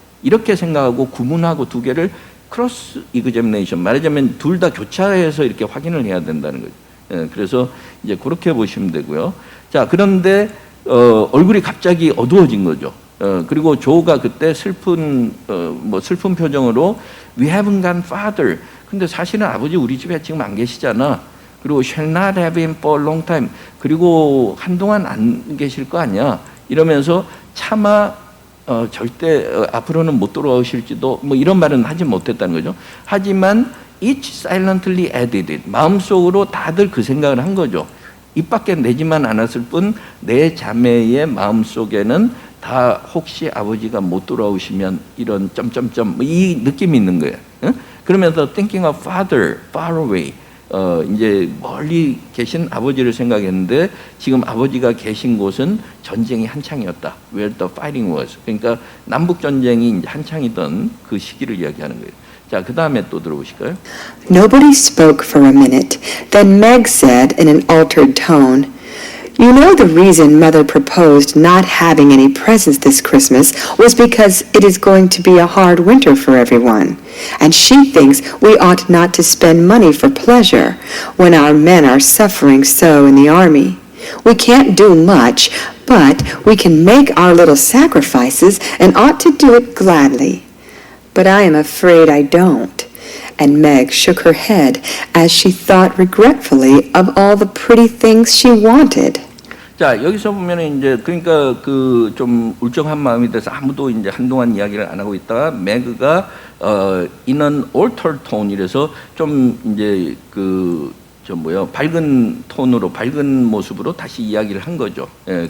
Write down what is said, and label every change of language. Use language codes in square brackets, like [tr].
[ko] 이렇게 생각하고 구문하고 두 개를 크로스 이그제미네이션 말하자면 둘 다 교차해서 이렇게 확인을 해야 된다는 거죠. 그래서 이제 그렇게 보시면 되고요. 자, 그런데 얼굴이 갑자기 어두워진 거죠. 그리고 조가 그때 슬픈 표정으로 [en] We haven't got father. [ko] 근데 사실은 아버지 우리 집에 지금 안 계시잖아. [en] 그리고 shall not have him for a long time. [ko] 그리고 한동안 안 계실 거 아니야. 이러면서 차마 절대 앞으로는 못 돌아오실지도 뭐 이런 말은 하지 못했다는 거죠. [en] 하지만 each silently added it. [ko] 마음속으로 다들 그 생각을 한 거죠. 입 밖에 내지만 않았을 뿐 내 자매의 마음속에는 다 혹시 아버지가 못 돌아오시면 이런 점점점 이 느낌이 있는 거예요. 그러면서 [en] thinking of father far away [ko] 이제 멀리 계신 아버지를 생각했는데 지금 아버지가 계신 곳은 전쟁이 한창이었다. [en] Where the fighting was. [ko] 그러니까 남북 전쟁이 이제 한창이던 그 시기를 이야기하는 거예요. 자, 그 다음에 또 들어보실까요? [en] Nobody spoke for a minute. Then Meg said in an altered tone, You know the reason Mother proposed not having any presents this Christmas was because it is going to be a hard winter for everyone. And she thinks we ought not to spend money for pleasure when our men are suffering so in the army. We can't do much, but we can make our little sacrifices and ought to do it gladly. But I am afraid I don't. And Meg shook her head as she thought regretfully of all the pretty things she wanted. [ko] 자, 여기서 보면은 이제 그러니까 그 좀 울적한 마음이 돼서 아무도 이제 한동안 이야기를 안 하고 있다가 매그가 [en] in an altered tone [ko] 이래서 좀 이제 그 밝은 톤으로 밝은 모습으로 다시 이야기를 한 거죠. 예.